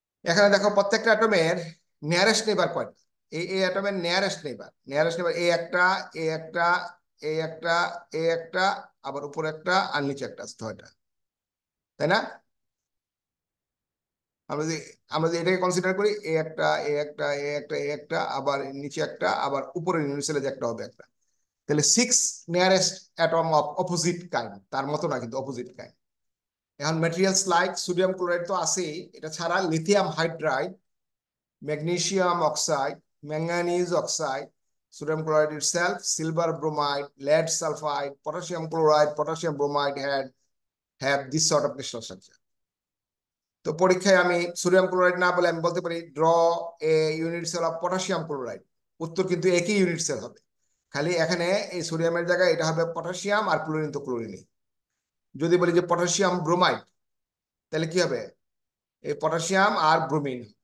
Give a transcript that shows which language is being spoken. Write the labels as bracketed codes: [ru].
[bn] এখানে দেখো প্রত্যেকটা অ্যাটমের নিয়ারেস্ট নেইবার কয়টা? এই অ্যাটমের নিয়ারেস্ট নেইবার এই একটা, এই একটা, এই একটা, এই একটা, আবার উপরে একটা আর নিচে একটা, 6টা, তাই না? আমরা যদি এটাকে কনসিডার করি, এ একটা, এ একটা, এ একটা, এ একটা, আবার নিচে একটা, আবার উপরে ইউনিসেলে যে একটা হবে একটা, তাহলে [en] 6 nearest atom of opposite kind, [bn] তার মতো না কিন্তু অপোজিট কাইন্ড। এখন ম্যাটেরিয়ালস লাইক সোডিয়াম ক্লোরাইড তো আছেই, এটা ছাড়া lithium hydride, [en] magnesium oxide, manganese oxide, sodium chloride itself, silver bromide, lead sulfide, potassium chloride, potassium bromide have this sort of crystal structure. [bn] তো পরীক্ষায় আমি সোডিয়াম ক্লোরাইড না বলে আমি বলতে পারি [en] draw a unit cell of potassium chloride, [bn] উত্তর কিন্তু একই ইউনিট সেল হবে, খালি এখানে এই সোডিয়ামের জায়গায় এটা হবে পটাশিয়াম আর ক্লোরিন তো ক্লোরিনই। যদি বলি যে পটাশিয়াম ব্রোমাইড, তাহলে কি হবে? এই পটাশিয়াম আর ব্রোমিন।